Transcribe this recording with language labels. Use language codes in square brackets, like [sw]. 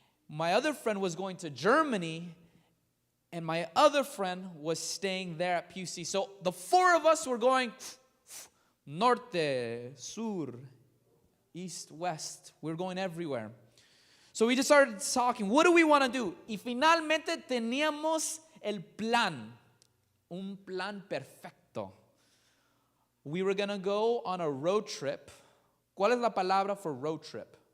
[en] My other friend was going to Germany. And my other friend was staying there at PUC. So the four of us were going [es] norte, sur, [en] east, west. We were going everywhere. So we just started talking, what do we want to do? [es] Y finalmente teníamos el plan, un plan perfecto. [en] We were going to go on a road trip. [es] ¿Cuál es la palabra [en] for road trip?